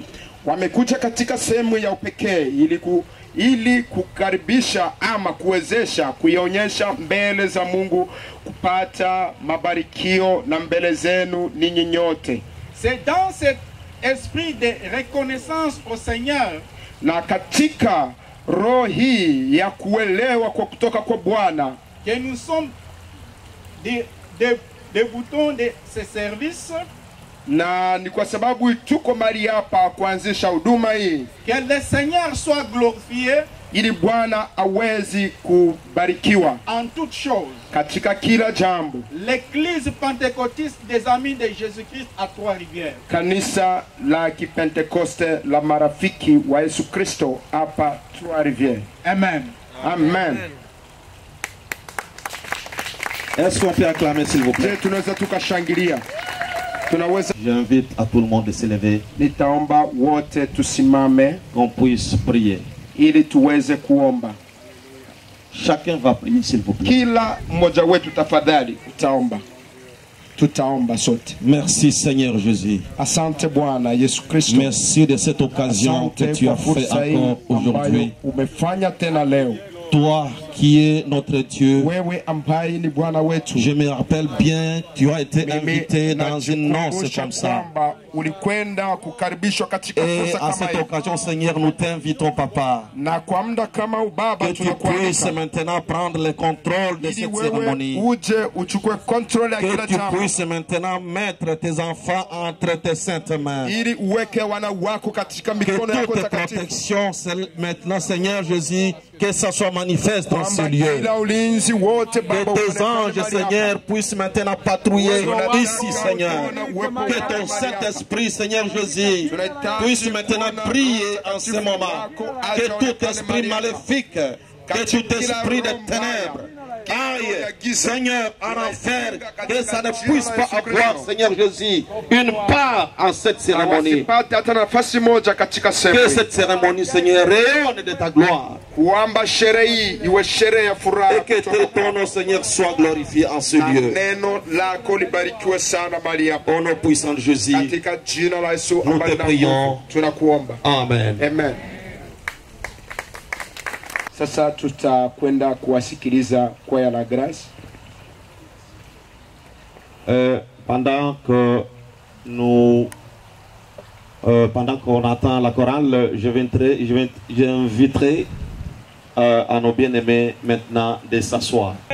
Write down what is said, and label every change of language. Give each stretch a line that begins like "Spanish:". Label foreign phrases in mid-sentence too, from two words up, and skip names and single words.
Swahili: Wamekuja katika sehemu ya upekee ili kukaribisha ama kuwezesha kuionyesha mbele za Mungu kupata mabarikio na mbele zenu ninyi nyote.
French: C'est dans cet esprit de reconnaissance au Seigneur,
Swahili: na katika roho hii ya kuelewa kwa kutoka kwa Bwana,
French: que nous sommes des boutons de ce service,
Swahili: na ni kwa sababu tuko mahali hapa kuanzisha huduma hii,
French: que le Seigneur soit glorifié,
Swahili: ili Bwana awezi kubarikiwa
French: en toutes choses.
Swahili: katika kila jambo.
French: L'Église pentecôtiste des amis de Jésus-Christ à Trois-Rivières,
Swahili: Kanisa la Kipentekoste la marafiki wa Yesu Kristo hapa Trois-Rivières.
French: Amen.
Swahili: Amen.
French: Est-ce qu'on peut acclamer s'il vous plaît?
Swahili: Tunaweza tukashangilia. Tunaweza.
French: J'invite à tout le monde de se lever.
Swahili: Nitaomba wote tusimame
French: qu'on puisse prier.
Swahili: ili tuweze kuomba.
French: Chacun va prier s'il vous plaît.
Swahili: Kila mmoja wetu tafadhali utaomba. Tutaomba sote.
French: Merci Seigneur Jésus.
Swahili: Asante Bwana Yesu Kristo.
French: Merci de cette occasion que tu as fait encore aujourd'hui.
Swahili: Umefanya tena leo.
French: Toi qui est notre Dieu.
Swahili: wewe ambaye ni Bwana wetu.
French: Je me rappelle bien, tu as été
Swahili: Mimi
French: invité dans une noce
Swahili: najikumbusha
French: comme ça.
Swahili: kwamba ulikwenda kukaribishwa katika
French: Et
Swahili: fursa
French: à
Swahili: kama
French: cette
Swahili: hii.
French: occasion, Seigneur, nous t'invitons, Papa,
Swahili: Na kwa muda kama ubaba
French: que tu puisses
Swahili: tunakualika
French: maintenant prendre le contrôle de
Swahili: ili
French: cette
Swahili: wewe
French: cérémonie.
Swahili: uje uchukue kontrole ya
French: Que
Swahili: kila
French: tu
Swahili: jambo,
French: puisses maintenant mettre tes enfants entre tes saintes mains.
Swahili: ili uweke wana wako katika
French: Que
Swahili: mikono yako
French: toute
Swahili: takatifu,
French: protection, maintenant, Seigneur Jésus, que ça soit manifeste dans ce
Swahili: kwamba
French: lieu.
Swahili: kila ulinzi wote
French: Que
Swahili: Baba
French: tes
Swahili: uonekane
French: anges,
Swahili: mahali hapa.
French: Seigneur, puissent maintenant patrouiller
Swahili: Tunataka
French: ici, Seigneur.
Swahili: kuona uwepo
French: Que
Swahili: wako
French: ton
Swahili: mahali hapa.
French: Saint-Esprit, Seigneur Jésus,
Swahili: Tunahitaji
French: puisse maintenant
Swahili: kuona
French: prier
Swahili: Roho
French: en ce
Swahili: Mtakatifu
French: moment.
Swahili: wako
French: Que
Swahili: aje
French: tout
Swahili: aonekane
French: esprit
Swahili: mahali hapa.
French: maléfique, que tout esprit de ténèbres aille, Seigneur, en enfer, que ça ne puisse pas avoir, Seigneur Jésus, une part en cette
Swahili: Na
French: cérémonie.
Swahili: wasipate hata nafasi moja katika
French: Que
Swahili: sehemu,
French: cette cérémonie, Seigneur, rayonne de ta gloire.
Swahili: kwamba sherehe hii iwe sherehe ya furaha
French: Et que
Swahili: kutoka
French: ton nom, Seigneur, soit glorifié en ce
Swahili: na
French: lieu.
Swahili: neno lako libarikiwe sana mahali hapa,
French: Au nom puissant de Jésus.
Swahili: katika jina la Yesu
French: Nous
Swahili: ambaye
French: te prions.
Swahili: tunakuomba,
French: Amen.
Swahili: amen. Sasa tutakwenda kuwasikiliza kwaya la Grace.
French: Pendant qu'on attend la chorale, j'inviterai à nos bien-aimés maintenant de s'asseoir.